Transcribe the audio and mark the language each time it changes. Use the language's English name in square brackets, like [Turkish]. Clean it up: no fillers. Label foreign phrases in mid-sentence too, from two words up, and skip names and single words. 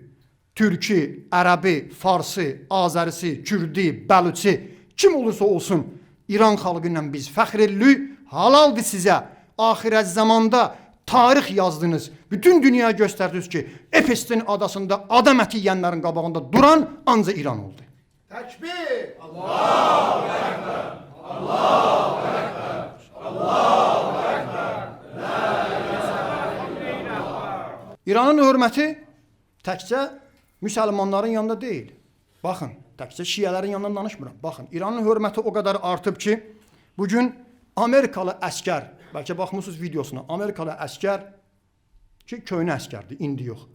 [Azerbaijani] Türkü, Ərəbi, Farsı, Azərisi, Kürdi, Bəluçi, kim olursa olsun İran xalqı ilə biz fəxr edirik. Halaldır sizə. Axirət zamanda tarix yazdınız. Bütün dünyaya göstərdiniz ki, Efestin adasında adam əti yeyənlərin qabağında duran ancaq İran oldu. Təkbir! [Arabic] الله أكبر! الله أكبر! الله أكبر! [Azerbaijani] İranın hörməti təkcə müsəlmanların yanında deyil. Baxın, təkcə şiələrin yanından danışmıram. Baxın, İranın hörməti o qədər artıb ki, bugün Amerikalı əskər, bəlkə baxmısınız videosuna, Amerikalı əskər ki, köhnə əskərdir, indi yox.